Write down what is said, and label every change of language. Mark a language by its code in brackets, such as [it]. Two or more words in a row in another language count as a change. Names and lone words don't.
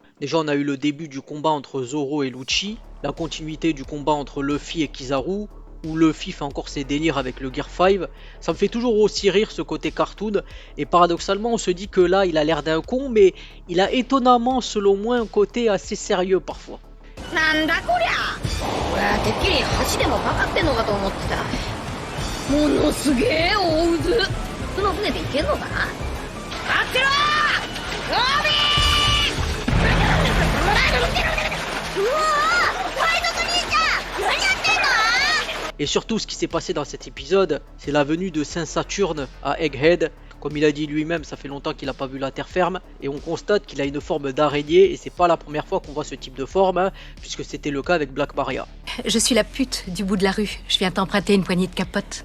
[fr] Déjà on a eu le début du combat entre Zoro et Lucci, la continuité du combat entre Luffy et Kizaru, où Luffy fait encore ses délires avec le Gear 5, ça me fait toujours aussi rire ce côté cartoon, et paradoxalement on se dit que là il a l'air d'un con, mais il a étonnamment selon moi un côté assez sérieux parfois. [ja] なんだこりゃ俺はてっきり橋でもかかってんのかと思ってた。ものすげえ大渦。その船で行けんのかな。待ってろーロビー。うわー海賊兄ちゃん何やってんの。 [fr] Et surtout ce qui s'est passé dans cet épisode, c'est la venue de Saint Saturne à Egghead. Comme il a dit lui-même, ça fait longtemps qu'il n'a pas vu la terre ferme, et on constate qu'il a une forme d'araignée, et c'est pas la première fois qu'on voit ce type de forme, hein, puisque c'était le cas avec Black Maria. Je suis la pute du bout de la rue. Je viens t'emprunter une poignée de capote.